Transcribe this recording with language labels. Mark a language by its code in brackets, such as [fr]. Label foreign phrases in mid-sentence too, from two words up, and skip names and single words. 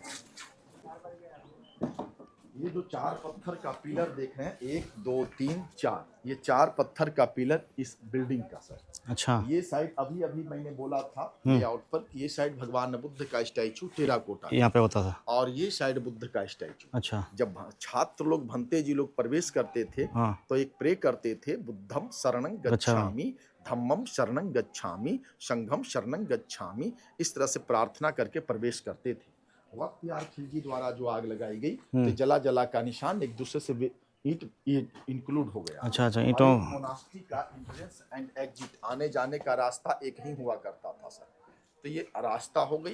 [hi] ये जो 4 पत्थर का पिलर देख रहे हैं, 1 2 3 4, ये 4 पत्थर का पिलर इस बिल्डिंग का सर। अच्छा। ये साइड अभी मैंने बोला था लेआउट पर कि ये साइड भगवान बुद्ध का स्टैचू टेराकोटा, यहाँ पे होता था, और ये साइड बुद्ध का स्टैचू। अच्छा। जब छात्र लोग भंते जी लोग प्रवेश करते थे, तो एक प्रे करते थे, [pi] बुद्धम शरणं गच्छामि, धम्मम शरणं गच्छामि, संघम शरणं गच्छामि। [hi] इस तरह से प्रार्थना करके प्रवेश करते थे। वक्त यार खिलजी द्वारा जो आग लगाई गई, तो जला का निशान एक दूसरे से ईंट इंक्लूड हो गया। अच्छा अच्छा। ईंटों मोनास्ट्री का [en] entrance and exit [hi] आने जाने का रास्ता एक ही हुआ करता था सर। तो ये रास्ता हो गई।